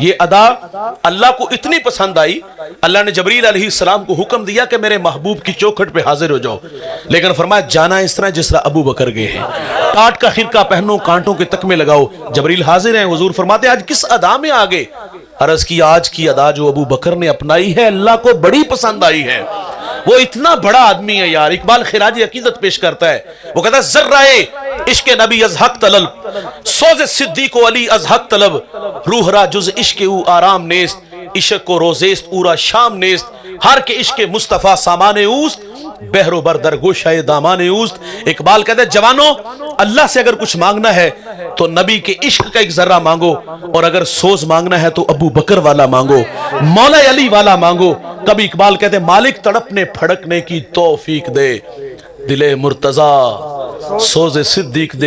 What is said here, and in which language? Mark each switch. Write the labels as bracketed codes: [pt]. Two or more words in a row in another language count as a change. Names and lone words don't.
[ur] یہ ادا اللہ کو اتنی پسند آئی، اللہ نے جبریل علیہ السلام کو حکم دیا کہ میرے محبوب کی چوکھٹ پہ حاضر ہو جاؤ، لیکن فرمایا جانا اس طرح جس طرح ابو بکر گئے ہیں، ٹاٹ کا خرقہ پہنو، کانٹوں کے تکمے لگاؤ۔ جبریل حاضر ہیں، حضور فرماتے ہیں آج کس ادا میں آگے؟ عرض کی آج کی ادا جو ابو بکر نے اپنائی ہے اللہ کو بڑی پسند آئی ہے، وہ اتنا بڑا آدمی ہے یار۔ اقبال خراج عقیدت پیش کرتا ہے، وہ کہتا ہے [fa] ذرائے عشق نبی از حق طلب، سوز صدیق و علی از حق طلب، روح را جز عشق او آرام نیست، عشق کو روزیست او را شام نیست، ہر کے عشق مصطفیٰ سامان اوست، بحر و بردر گوشہ دامان اوست۔ [ur] اقبال کہتا ہے جوانوں اللہ سے اگر کچھ مانگنا ہے تو نبی کے عشق کا ایک ذرہ مانگو، اور اگر سوز مانگنا ہے تو ابو بکر والا مانگو، مولا علی والا مانگو۔ کبھی اقبال کہتے ہیں مالک تڑپنے پھڑکنے کی توفیق دے، دل مرتضی سوز صدیق دے۔